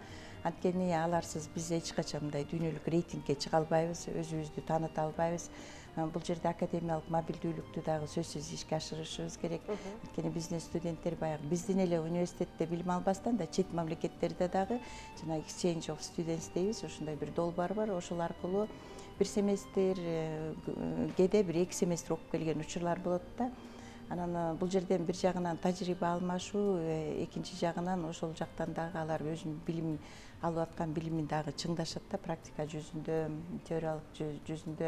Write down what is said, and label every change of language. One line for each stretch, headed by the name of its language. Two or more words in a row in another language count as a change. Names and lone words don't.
Kyrgyz: Анткени аларсыз биз эч качан мындай дүйнөлүк рейтингге чыга албайбыз, өзүбүздү тааныта албайбыз. Бул жерде академиялык мобилдүүлүктү дагы сөзсүз ишке ашырышыбыз керек. Анткени биздин студенттер баягы биздин эле университетте билим албастан да чет мамлекеттерде дагы жана
English: exchange of students
Kyrgyz: дейбиз, ошондой бир долбоор бар. Ошол аркылуу бир семестр кээде бир 2 семестр окуп келген учурлар болот да. Анан бул жерден бир жагынан тажрыйба алмашуу, экинчи жагынан ошол жактан дагы алар өзүнүн билим алып аткан билимин дагы чыңдашат да, практика жүзүндө, теориялык жүзүндө.